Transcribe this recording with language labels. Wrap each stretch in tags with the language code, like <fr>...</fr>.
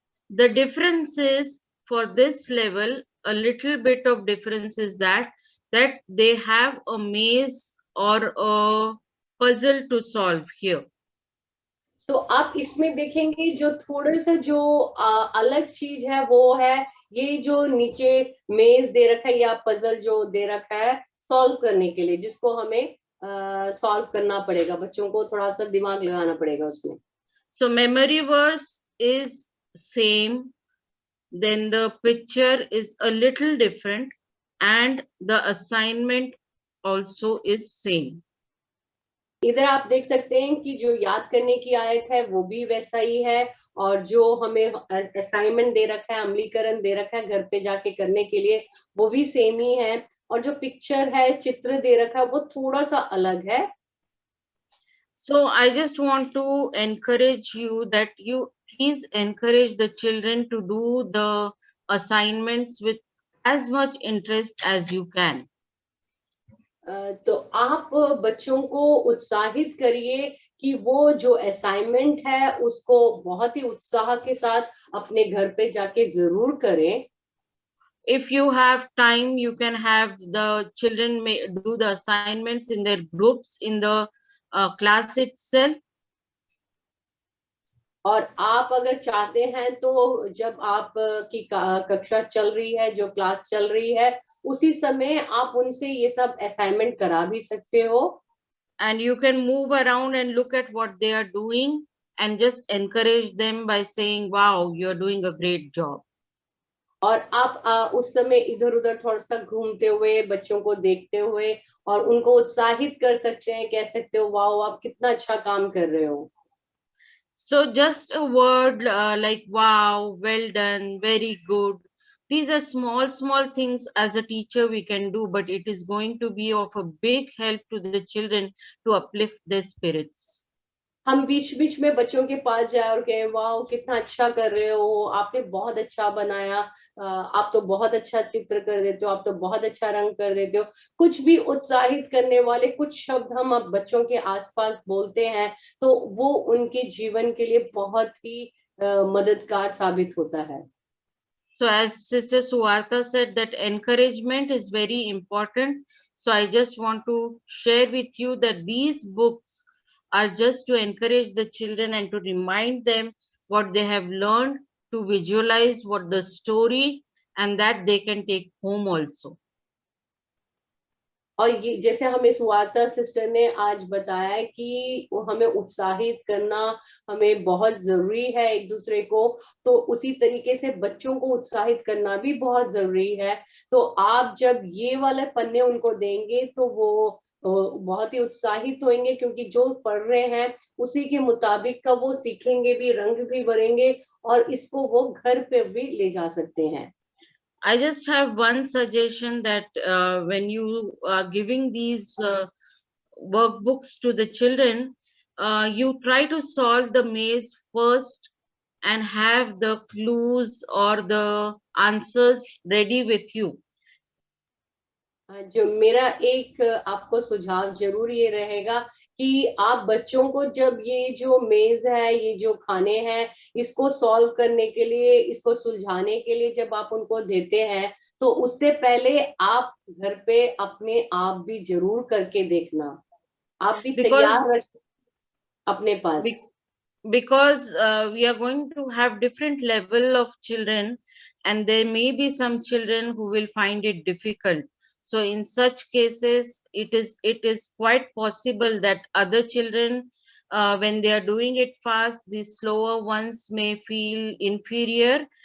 <en>The difference is, for this level, a little bit of difference is that they have a maze or a puzzle to solve here.</en> <hi>तो आप इसमें देखेंगे जो थोड़ा सा जो अलग चीज है वो है ये जो नीचे मेज दे रखा है या पजल जो दे रखा है सॉल्व करने के लिए, जिसको हमें सॉल्व करना पड़ेगा, बच्चों को थोड़ा सा दिमाग लगाना पड़ेगा उसमें।</hi> <en>So memory verse is same, then the picture is a little different, and the assignment also is same.</en> <hi>इधर आप देख सकते हैं कि जो याद करने की आयत है वो भी वैसा ही है, और जो हमें असाइनमेंट दे रखा है, अमलीकरण दे रखा है घर पे जाके करने के लिए, वो भी सेम ही है, और जो पिक्चर है, चित्र दे रखा है, वो थोड़ा सा अलग है।</hi> <en>So I just want to encourage you that you please encourage the children to do the assignments with as much interest as you can.</en> <hi>तो आप बच्चों को उत्साहित करिए कि वो जो असाइनमेंट है उसको बहुत ही उत्साह के साथ अपने घर पे जाके जरूर करें।</hi> <en>If you have time, you can have the children do the assignments in their groups in the class itself.</en> <hi>और आप अगर चाहते हैं तो जब आप की कक्षा चल रही है, जो क्लास चल रही है, उसी समय आप उनसे ये सब असाइनमेंट करा भी सकते हो।</hi> <en>And you can move around and look at what they are doing and just encourage them by saying, wow, you're doing a great job.</en> <hi>और आप उस समय इधर उधर थोड़ा सा घूमते हुए, बच्चों को देखते हुए और उनको उत्साहित कर सकते हैं, कह सकते हो वाओ आप कितना अच्छा काम कर रहे हो।</hi> <en>So just a word like wow, well done, very good. These are small things as a teacher we can do, but it is going to be of a big help to the children to uplift their spirits.</en> <hi>हम बीच बीच में बच्चों के पास जाए और कहे wow कितना अच्छा कर रहे हो, आपने बहुत अच्छा बनाया, आप तो बहुत अच्छा चित्र कर देते हो, आप तो बहुत अच्छा रंग कर देते हो। कुछ भी उत्साहित करने वाले कुछ शब्द हम अब बच्चों के आसपास बोलते हैं तो वो उनके जीवन के लिए बहुत ही मददगार साबित होता है।</hi> <en>So as Sister Suwarta said, that encouragement is very important. So I just want to share with you that these books are just to encourage the children and to remind them what they have learned, to visualize what the story, and that they can take home also.</en> <hi>और ये जैसे हमें सुवार्ता sister ने आज बताया कि हमें उत्साहित करना हमें बहुत जरूरी है एक दूसरे को, तो उसी तरीके से बच्चों को उत्साहित करना भी बहुत जरूरी है। तो आप जब ये वाले पन्ने उनको देंगे तो वो बहुत ही उत्साहित होंगे, क्योंकि जो पढ़ रहे हैं उसी के मुताबिक का वो सीखेंगे भी, रंग भी भरेंगे और इसको वो घर पे भी ले जा सकते हैं।</hi> <en>I just have one suggestion that when you are giving these workbooks to the children, you try to solve the maze first and have the clues or the answers ready with you.</en> <hi>जो मेरा एक आपको सुझाव जरूर ये रहेगा कि आप बच्चों को जब ये जो मेज है, ये जो खाने हैं, इसको सॉल्व करने के लिए, इसको सुलझाने के लिए जब आप उनको देते हैं तो उससे पहले आप घर पे अपने आप भी जरूर करके देखना, आप भी तैयार रख अपने पास।</hi> <en>Because we are going to have different level of children and there may be some children who will find it difficult. So in such cases, it is quite possible that other children, when they are doing it fast, the slower ones may feel inferior.</en>